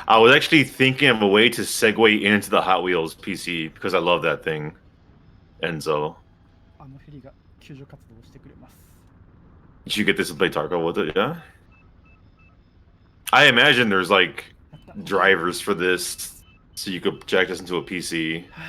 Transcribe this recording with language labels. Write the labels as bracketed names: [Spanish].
[English] I was actually thinking of a way to segue into the Hot Wheels PC because I love that thing. Enzo. [Japanese] あのヘリが救助活動をしてくれます。 [English] Did you get this to play Tarko with it? Yeah. I imagine there's like drivers for this, so you could project this into a PC.